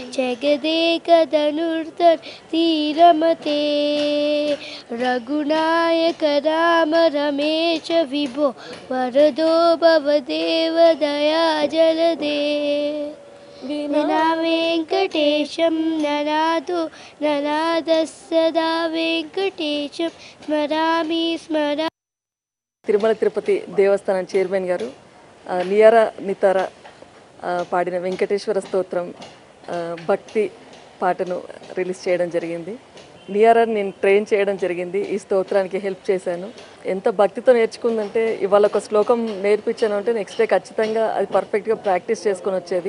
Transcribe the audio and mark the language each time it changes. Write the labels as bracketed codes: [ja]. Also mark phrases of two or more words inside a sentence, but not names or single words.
[sa] जगदेकधनुर्धरतीरमते रघुनायक राम रमेश विभो वरदो भवदेव दया जलदे विना वेंकटेशं ननादो ननादस्सदा वेंकटेशं स्मरामि स्मरा. [te] తిరుమల తిరుపతి దేవస్థానం చైర్మన్ గారు నియారా నితారా పాడిన వెంకటేశ్వర స్తోత్రం భక్తి పాటను రిలీజ్ చేయడం జరిగింది. నియారాని నేను ట్రైన్ చేయడం జరిగింది. ఈ స్తోత్రానికి హెల్ప్ చేశాను. ఎంత భక్తితో నేర్చుకుందంటే ఇవాళ ఒక శ్లోకం నేర్పించాను అంటే [en] next day [te] ఖచ్చితంగా అది పర్ఫెక్ట్గా ప్రాక్టీస్ చేసుకొని వచ్చేది.